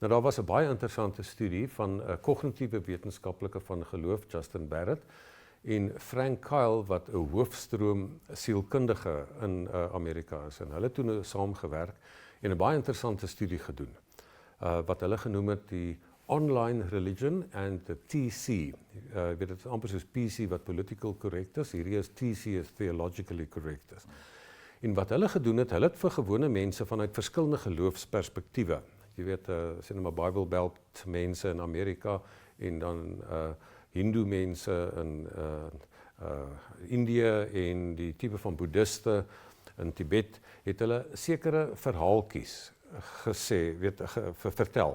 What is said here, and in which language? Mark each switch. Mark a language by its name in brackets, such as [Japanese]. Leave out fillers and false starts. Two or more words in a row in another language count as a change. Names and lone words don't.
[Afrikaans] Nou daar was 'n baie interessante studie van 'n kognitiewe wetenskaplike van geloof, Justin Barrett, en Frank Kyle wat 'n hoofstroom sielkundige in Amerika is. En hulle het toe saamgewerk en 'n baie interessante studie gedoen. Wat hulle genoem het die [English] online religion and the TC. [Afrikaans] Weet dit is amper soos PC wat [English] political correct [Afrikaans] is, hierdie is TC is [English] theologically correct [Afrikaans] is. En wat hulle gedoen het, hulle het vir gewone mense vanuit verskillende geloofsperspektiewe. Jy weet, sê nou maar Bible Belt mense in Amerika en dan Hindu mense in Indië en die tipe van boeddhiste in Tibet, het hulle sekere verhaaltjies gesê, vertel.